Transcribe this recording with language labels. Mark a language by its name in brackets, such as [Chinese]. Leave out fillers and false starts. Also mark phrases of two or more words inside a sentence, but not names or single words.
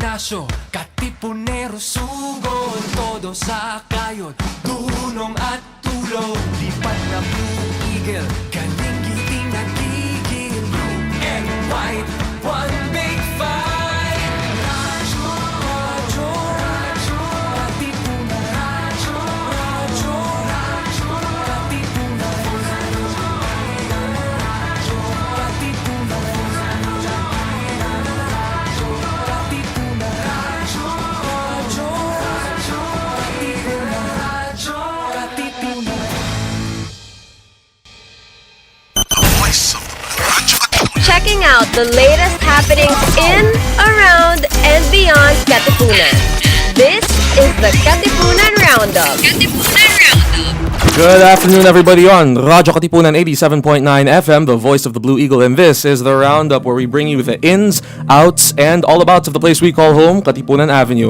[Filipino] radyo, katipunero, sugod, todo sa kayod, dunong at tulog, lipat na Blue Eagle, kalingiting nagigil, [English] blue and white, one big fight. [Filipino] Radyo, radyo, radyo, katipunan, radyo, radyo, radyo, katipunan, radyo, radyo, katipunan, radyo, katipunan, radyo, radyo, radyo, katipunan, radyo, katipunan. [English] Checking out the latest happenings in, around, and beyond Katipunan. This is the Katipunan Roundup. Good afternoon, everybody, on Radyo Katipunan 87.9 FM, the voice of the Blue Eagle, and this is the Roundup, where we bring you the ins, outs, and all abouts of the place we call home, Katipunan Avenue.